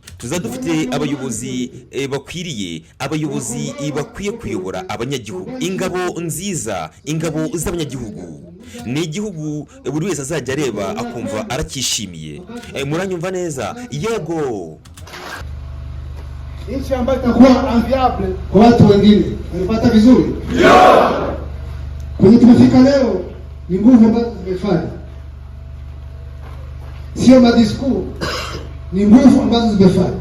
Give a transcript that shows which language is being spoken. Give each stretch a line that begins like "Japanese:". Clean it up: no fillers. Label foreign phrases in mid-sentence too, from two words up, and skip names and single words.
Kinyarwanda: Tuzaba dufite abayobozi bakwiriye, abayobozi bakwiye kuyobora abanyagihugu. Ingabo nziza, ingabo z'abanyagihugu. Ni igihugu buri wese azajya areba akumva arakishimiye. Muranyumva neza? Yego.
Swahili: Nchi ambayo itakuwa enviable kwa watu wengine. Unapata vizuri? Ndio. Kwenye tumefika leo ni nguvu ambazo zimefanya. Sio madisku, ni nguvu ambazo zimefanya.